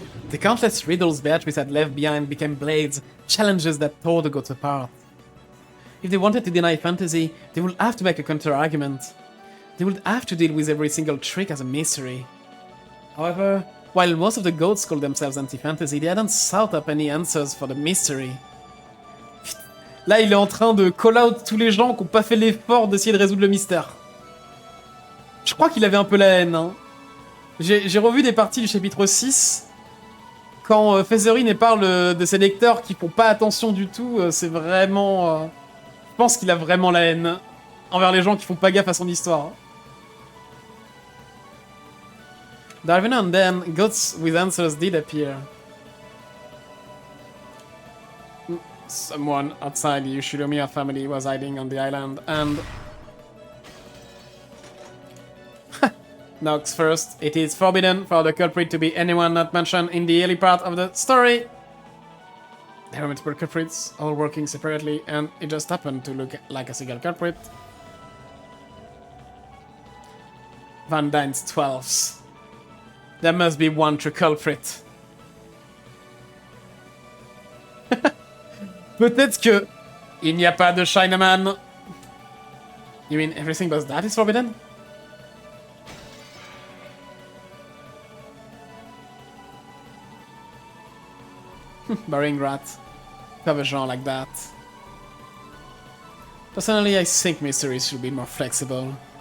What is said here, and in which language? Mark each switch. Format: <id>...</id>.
<en>The countless riddles Beatrice had left behind became blades, challenges that tore the goats apart. If they wanted to deny fantasy, they would have to make a counter-argument. They would have to deal with every single trick as a mystery. However, while most of the goats called themselves anti-fantasy, they hadn't sought up any answers for the mystery.</en> <fr>Là, il est en train de</fr> <en>call out</en> <fr>tous les gens qui n'ont pas fait l'effort d'essayer de résoudre le mystère. Je crois qu'il avait un peu la haine. Hein. J'ai revu des parties du chapitre 6. Quand Featherine parle de ses lecteurs qui font pas attention du tout, c'est vraiment... je pense qu'il a vraiment la haine envers les gens qui font pas gaffe à son histoire.</fr> <en>Every now and then, goats with answers did appear. Someone outside the Yushiromiya family was hiding on the island, and... Nox first, it is forbidden for the culprit to be anyone not mentioned in the early part of the story. There are multiple culprits, all working separately, and it just happened to look like a single culprit. Van Dyne's 12s. There must be one true culprit.</en> <fr>Peut-être que il n'y a pas de Chinaman.</fr> <en>You mean everything but that is forbidden? Burying rat. To have a genre like that. Personally, I think mysteries should be more flexible.</en>